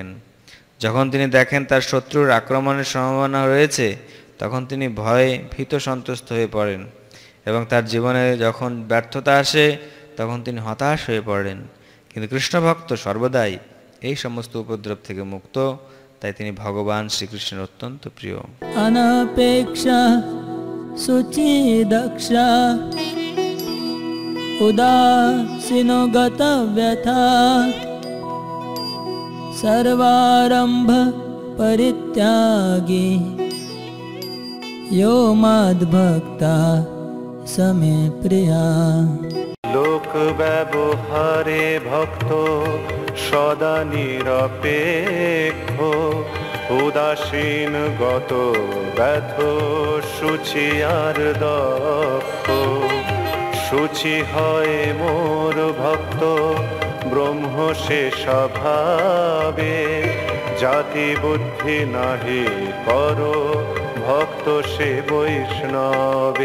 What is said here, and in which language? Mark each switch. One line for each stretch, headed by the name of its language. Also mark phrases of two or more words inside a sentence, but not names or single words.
Bangla: যখন তিনি দেখেন তার শত্রুর আক্রমণের সম্ভাবনা রয়েছে, তখন তিনি ভয়ে ভীত সন্ত্রস্ত হয়ে পড়েন, এবং তার জীবনে যখন ব্যর্থতা আসে তখন তিনি হতাশ হয়ে পড়েন। কিন্তু কৃষ্ণ ভক্ত সর্বদাই এই সমস্ত উপদ্রব থেকে মুক্ত, তাই তিনি ভগবান শ্রীকৃষ্ণের অত্যন্ত প্রিয়।
Sanskrit: अनपेक्षा शुचिदक्षा उदासीनो गतव्यथा सर्वारंभ परित्यागी यो मद्भक्ता समे प्रिया।
Bangla: লোক ব্যবহারে ভক্ত সদা নিরপেক্ষ, উদাসীন গত ব্যথ শুচি আর দক্ষ। শুচি হয় মোর ভক্ত ব্রহ্ম সে স্বভাবে, জাতি বুদ্ধি নাহি করো ভক্ত সে বৈষ্ণবে।